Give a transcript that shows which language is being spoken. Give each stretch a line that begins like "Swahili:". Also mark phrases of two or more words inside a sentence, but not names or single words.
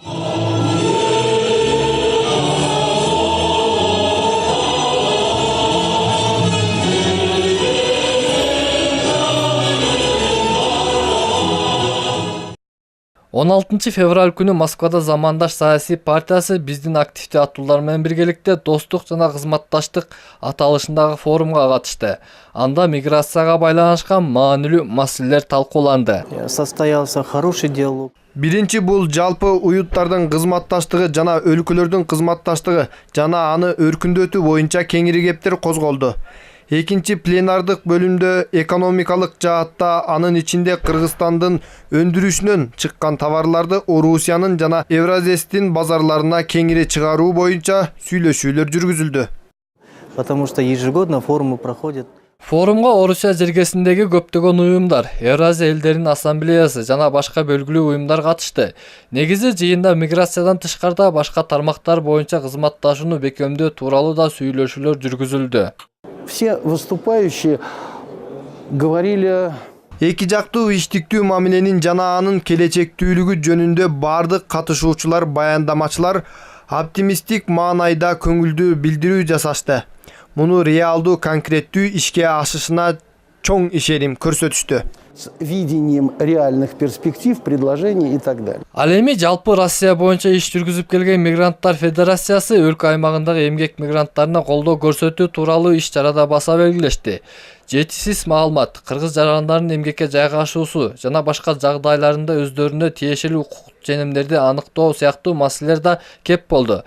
Kyrgyz: 16 февраль күнү Москвада замандаш саясий партиясы биздин активдүү аттуулар менен биргеликте достук жана кызматташтык аталышындагы форумга катышты. Анда миграцияга байланышкан маанилүү маселелер талкууланды.
Russian: Состоялся хороший диалог.
Kyrgyz: Биринчи бул жалпы уюттардын кызматташтыгы жана өлкөлөрдүн кызматташтыгы жана аны өркүндөтүү боюнча кеңири кептер козголду. Экинчи пленардык бөлүмдө экономикалык жаатта, анын ичинде Кыргызстандын өндүрүшүнөн чыккан товарларды Орусиянын жана Евразестин базарларына кеңири чыгаруу боюнча сүйлөшүүлөр жүргүзүлдү.
Russian: Потому что ежегодно форумы проходят.
Kyrgyz: Форумга Орусия жергесиндеги көптөгөн уюмдар, Евразия элдеринин ассамблеясы жана башка белгилүү уюмдар катышты. Негизи жыйында миграциядан тышкарда башка тармактар боюнча кызматташууну бекемдөө тууралуу да сүйлөшүүлөр жүргүзүлдү.
Russian: Все выступающие говорили...
Kyrgyz: Эки жактуу иштиктүү мамиленин жана анын келечектүүлүгү жөнүндө бардык катышуучулар, баяндамачылар оптимисттик маанайда көңүлдүү билдирүү жасашты. Муну реалдуу конкреттүү ишке ашышына чоң ишеним көрсөтүштү.
Russian: С видением реальных перспектив, предложений и так далее.
Kyrgyz: Ал эми жалпы Россия боюнча иш жүргүзүп келген Мигранттар Федерациясы өлкө аймагындагы эмгек мигранттарына колдоо көрсөтүү тууралуу иш-чарада баса белгилешти. Жетишсиз маалымат, кыргыз жарандарынын эмгекке жайгашуусу жана башка жагдайларында өздөрүнө тиешелүү укук жөнөмдөрдү аныктоо сыяктуу маселелер да кеп болду.